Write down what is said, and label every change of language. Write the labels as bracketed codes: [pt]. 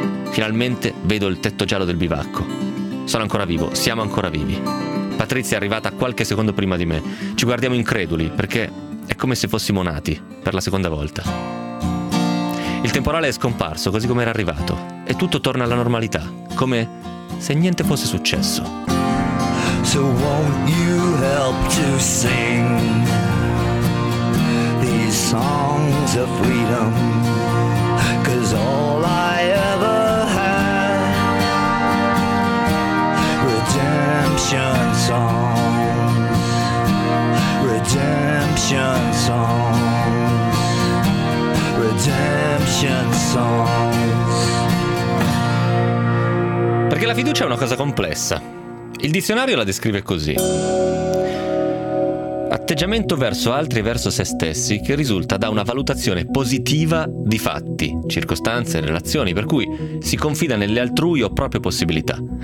[it] Finalmente vedo il tetto giallo del bivacco. Sono ancora vivo, siamo ancora vivi. Patrizia è arrivata qualche secondo prima di me. Ci guardiamo increduli, perché è come se fossimo nati per la seconda volta. Il temporale è scomparso, così come era arrivato, e tutto torna alla normalità, come se niente fosse successo. [en] So won't you help to sing these songs of freedom? 'Cause all I ever had, redemption songs, redemption songs, redemption songs. [it] Perché la fiducia è una cosa complessa. Il dizionario la descrive così: atteggiamento verso altri e verso se stessi che risulta da una valutazione positiva di fatti, circostanze, relazioni, per cui si confida nelle altrui o proprie possibilità.